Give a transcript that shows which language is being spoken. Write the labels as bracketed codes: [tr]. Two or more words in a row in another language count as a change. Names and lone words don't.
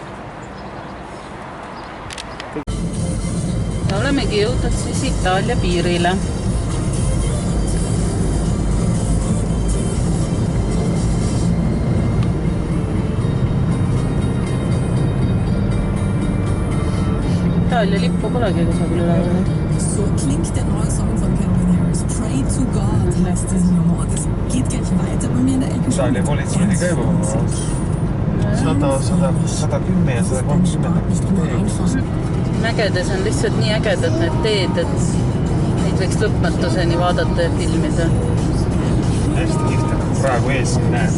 [et] Ja olemegi jõudnud siis Itaalia piirile. Itaalia lippu polegi kusagil üle. [de] So klingt der neue Song von Calvin Harris. Pray to God heißt diese Nummer. Das geht gleich weiter bei mir in der Ecke. [et] Itaalia politsei oli ka juba 110 ja 130. Mägedes on lihtsalt nii ägedad need teed, et neid võiks lõpmatuseni vaadata ja filmida. Hästi kihta, nagu praegu ees näed.